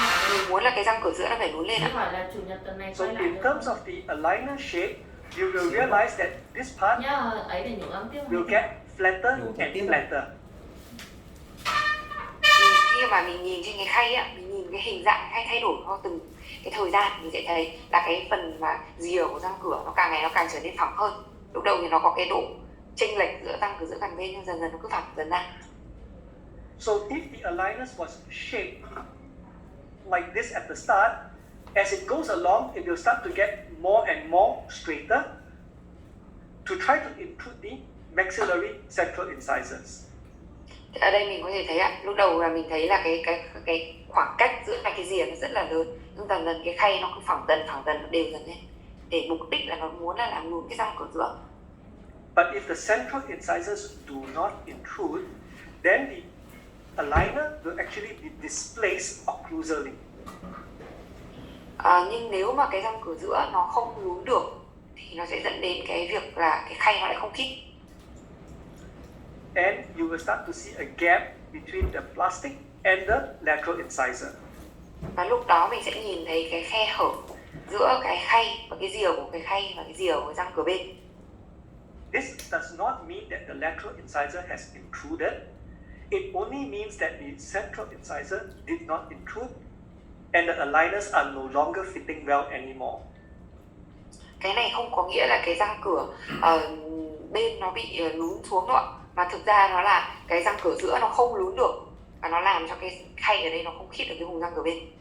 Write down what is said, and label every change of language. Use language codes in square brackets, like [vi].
[vi] Mình muốn là cái răng cửa giữa nó phải lún lên ạ. [en] So in terms of the aligner shape, you will realize that this part will get flatter and flatter. [vi] Khi mà mình nhìn trên cái khay á, mình nhìn cái hình dạng khay thay đổi theo từng cái thời gian, mình sẽ thấy là cái phần mà rìa của răng cửa nó càng ngày nó càng trở nên phẳng hơn. Lúc đầu thì nó có cái độ chênh lệch giữa răng cửa giữa gần bên, nhưng dần dần nó cứ phẳng dần ra. [en] So if the aligners was shaped like this at the start, as it goes along, it will start to get more and more straighter to try to intrude the maxillary central incisors. [vi] Ở đây mình có thể thấy ạ, lúc đầu là mình thấy là cái khoảng cách giữa hai cái rìa nó rất là lớn, nhưng dần dần cái khay nó cứ phẳng dần, nó đều dần lên, để mục đích là nó muốn là làm lún cái răng cửa giữa. [en] But if the central incisors do not intrude, then the aligner will actually be displaced occlusally. [vi] Nhưng nếu mà cái răng cửa giữa nó không lún được thì nó sẽ dẫn đến cái việc là cái khay nó lại không khít. [en] And you will start to see a gap between the plastic and the lateral incisor. [vi] Và lúc đó mình sẽ nhìn thấy cái khe hở giữa cái khay và cái rìa của cái khay và cái rìa của răng cửa bên. [en] This does not mean that the lateral incisor has intruded. It only means that the central incisor did not intrude and the aligners are no longer fitting well anymore. [vi] Cái này không có nghĩa là cái răng cửa bên nó bị lún xuống đâu ạ. Mà thực ra nó là cái răng cửa giữa nó không lún được và nó làm cho cái khay ở đây nó không khít được cái vùng răng cửa bên.